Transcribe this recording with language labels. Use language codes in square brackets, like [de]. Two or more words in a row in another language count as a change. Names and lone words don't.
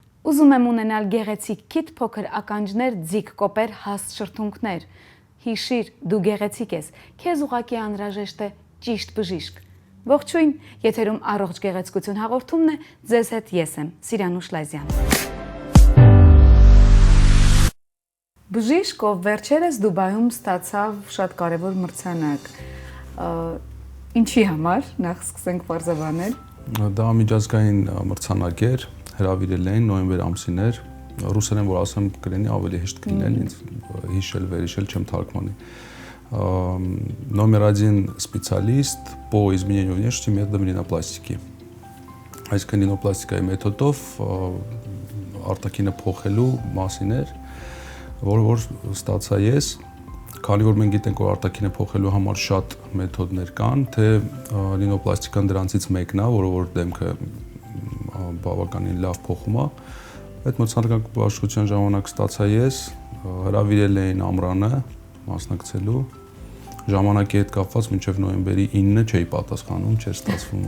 [hy] Ուզում եմ ունենալ գեղեցիկ քիթ փոքր ականջներ, ձիգ կոպեր, հաստ շրթունքներ։ Հիշիր, դու գեղեցիկ ես, քեզ ուղղակի անհրաժեշտ է ճիշտ բժիշկ։ Ողջույն, եթերում առողջ գեղեցկություն հաղորդումն է, ձեզ հետ ես եմ, Սիրանուշ Լազյան։ Բժիշկ, ով վերջերս Դուբայում ստացավ շատ կարևոր մրցանակ։ Ինչի համար, նախ սկսենք պարզաբանել։ Դա միջազգային մրցանակ էր, հրավիրել էին նոյեմբեր ամսին էր, ռուսերեն որ ասեմ կլինի ավելի հեշտ կլիներ, ինձ հիշել, վերհիշել չեմ թարգմանի։ [ru] Номер 1 специалист по изменению внешности методом ринопластики։ [hy] Այսինքն ռինոպլաստիկայի մեթոդով արտաքինը փոխելու մասին էր, որ ստացա ես, քանի որ մենք գիտենք, որ արտաքինը փոխելու համար շատ մեթոդներ կան, թե ռինոպլաստիկան դրանցից մեկն է, որը որ դեմքը բավականին լավ փոխում է։ Այդ մրցանակի աշխատության ժամանակ ստացա ես, հրավիրել էին Ամրանը մասնակցելու։ Ժամանակի հետ կապված մինչև նոյեմբերի 9-ը չէի պատասխանում, չէր ստացվում։